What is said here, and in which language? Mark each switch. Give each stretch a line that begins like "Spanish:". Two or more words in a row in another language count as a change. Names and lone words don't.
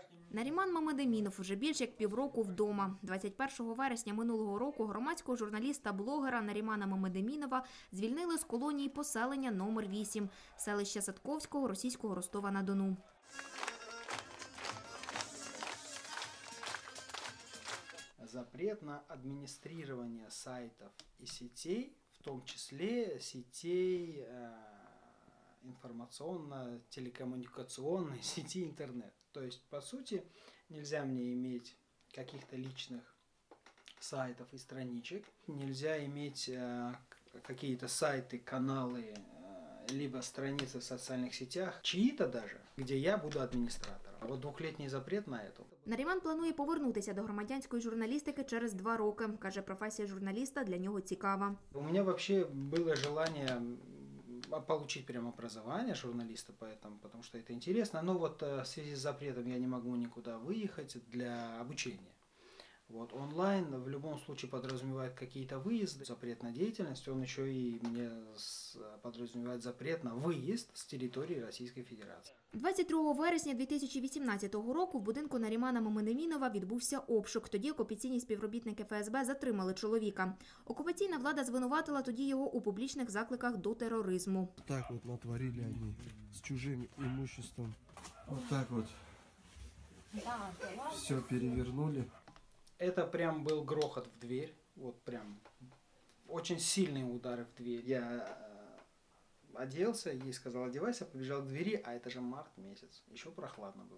Ukrainian: Наріман Мамедемінов вже більш як півроку вдома. 21 вересня минулого року громадського журналіста-блогера Нарімана Мамедемінова звільнили з колонії поселення номер 8 селища Садковського російського Ростова-на-Дону.
Russian: Запрет на администрирование сайтов и сетей, в том числе сетей информационно-телекоммуникационной сети интернет. То есть, по сути, нельзя мне иметь каких-то личных сайтов и страничек, нельзя иметь какие-то сайты, каналы, либо страницы в социальных сетях, чьи-то даже, где я буду администратором. Вот двухлетний запрет на это.
Ukrainian: Наріман планує повернутися до громадянської журналістики через 2 роки. Каже, професія журналіста для нього цікава.
Russian: У меня вообще было желание получить прям образование журналиста, потому что это интересно. Но вот в связи с запретом я не могу никуда выехать для обучения. Вот онлайн в любом случае подразумевает какие-то выезды. Запрет на деятельность, он еще и мне подразумевает запрет на выезд с территории Российской Федерации.
Ukrainian: 22 вересня 2018 року в будинку Нарімана Мамедемінова відбувся обшук. Тоді окупаційні співробітники ФСБ затримали чоловіка. Окупаційна влада звинуватила тоді його у публічних закликах до тероризму. Так от натворили вони з чужим імуществом.
Russian: Вот так вот все перевернули. Это прям был грохот в дверь, вот прям очень сильные удары в дверь. Я оделся, ей сказал одевайся, побежал к двери, а это же март месяц, еще прохладно было.